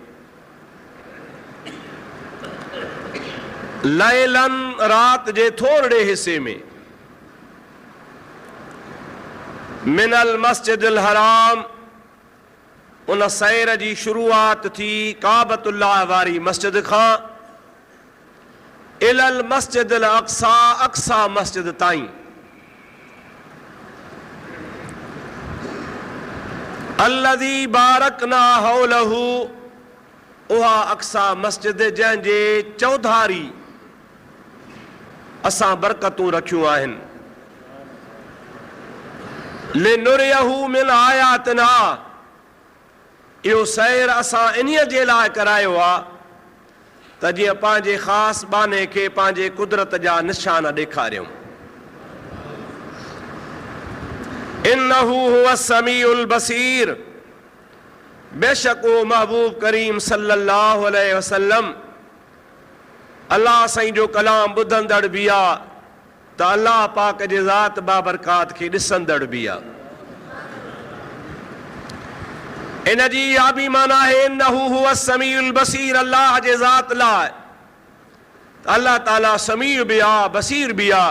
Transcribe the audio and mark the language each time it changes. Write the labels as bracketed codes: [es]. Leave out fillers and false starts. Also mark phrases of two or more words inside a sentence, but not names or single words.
[sd] लैलन रात जे थोरे हिस्से में, [ar] من المسجد الحرام [sd] उन सैर जी शुरूआत थी काबतुल्लाह वारी मस्जिद खां [ar] إلى المسجد الأقصى, [sd] अक़सा मस्जिद ताईं। [ar] الذي باركنا حوله, [sd] उहा अक़सा मस्जिद जंहिंजे चौधारी असां बरकतूं रखियूं आहिनि। [ar] لنريه من آياتنا, [sd] इहो सैर असां इन्हीअ जे लाइ करायो आहे त जीअं पंहिंजे ख़ासि बाने खे पंहिंजे कुदरत जा निशान ॾेखारियूं। [ar] إنه هو السميع البصير, [sd] बेशक वो महबूब करीम [ar] صلى الله عليه وسلم [sd] अल्लाह साईं जो कलाम ॿुधंदड़ बि आहे त अल्लाह पाक जे ज़ात बाबरकात खे ॾिसंदड़ बि आहे। इन जी इहा बि माना आहे [ar] إنه هو السميع البصير, [sd] अल्लाह जे ज़ात लाइ अल्लाह ताला समीउ बि आहे, बसीर बि आहे।